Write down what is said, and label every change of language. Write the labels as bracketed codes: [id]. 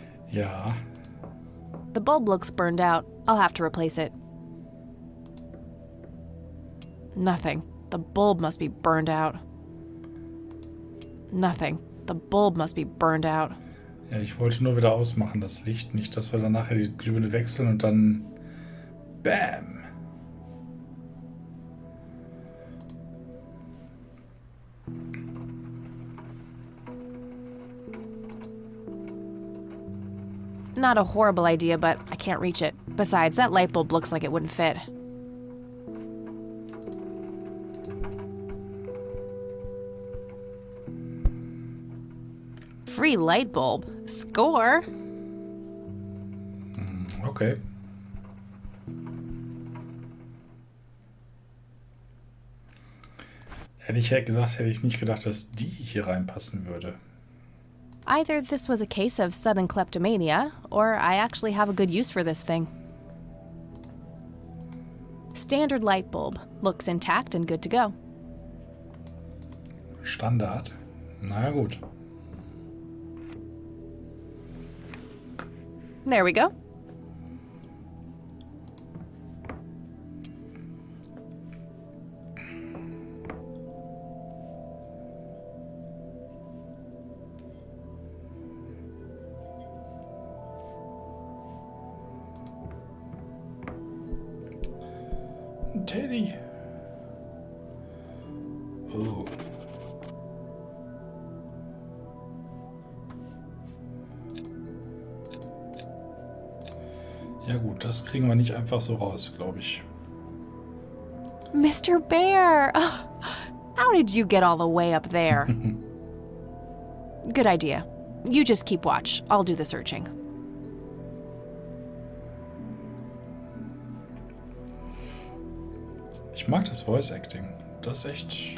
[de] Ja. [en] The bulb looks burned out. I'll have to replace it. Nothing. The bulb must be burned out. Nothing. The bulb must be burned out. [de] Ja, ich wollte nur wieder ausmachen, das Licht. Nicht, dass wir dann nachher die Glühbirne wechseln und dann... [en] Bam! Not a horrible idea, but I can't reach it. Besides, that light bulb looks like it wouldn't fit. Free light bulb. Score. Okay. [de] Hätte ich gesagt, hätte ich nicht gedacht, dass die hier reinpassen würde. [en] Either this was a case of sudden kleptomania, or I actually have a good use for this thing. Standard light bulb. Looks intact and good to go. [de] Standard. Na gut. [en] There we go. Teddy. Oh. [de] Ja gut, das kriegen wir nicht einfach so raus, glaube ich. [en] Mr. Bear! Oh, how did you get all the way up there? Good idea. You just keep watch. I'll do the searching. [de] Ich mag das Voice Acting. Das ist echt...